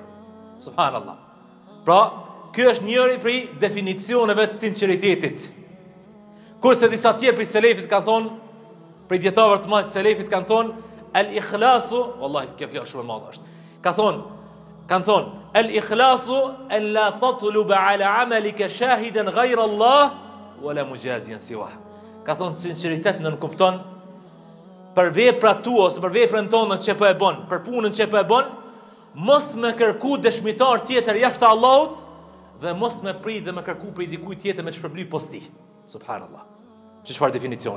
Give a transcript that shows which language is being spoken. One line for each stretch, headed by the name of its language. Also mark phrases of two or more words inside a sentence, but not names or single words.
Albanian: Subhanallah. Pra, ky është njëri prej definicioneve të sinqeritetit. Kurse disa tjerë prej selefit kanë thonë, prej dietarëve të mëdhenj të selefit kanë thonë, el-ikhlasu, wallahi kjo fjalë shumë e madhe është. Kanë thonë,
Arabic: الإخلاص أن لا تطلب على عملك شاهدا غير الله ولا مجازيا سوى.
Albanian: Ka thonë sinqeritet nënkupton për veprat tua ose për veprën tonë që po e bën, për punën që po e bën, mos me kërku dëshmitar tjetër jashtë Allahut dhe mos me prit dhe me kërku për dikujt tjetër me shpërbly posti. Subhanallah. Çfarë definicioni?